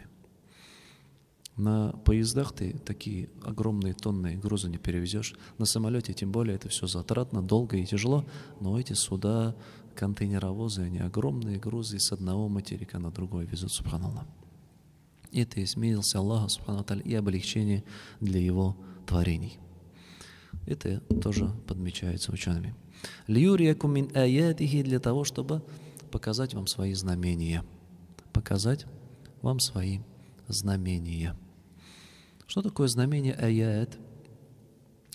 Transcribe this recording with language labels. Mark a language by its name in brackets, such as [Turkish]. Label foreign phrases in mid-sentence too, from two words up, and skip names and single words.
[Russian] На поездах ты такие огромные тонны груза не перевезешь. На самолете тем более это все затратно, долго и тяжело. Но эти суда, контейнеровозы, они огромные грузы с одного материка на другой везут, субханаллах. Это есть милость Аллаха [Arabic] سبحانه وتعالى [Russian] и облегчение для Его творений. Это тоже подмечается учеными. [Arabic] «ليريكم من آياته» [Russian] для того, чтобы показать вам свои знамения. Показать вам свои знамения. Что такое знамение аят?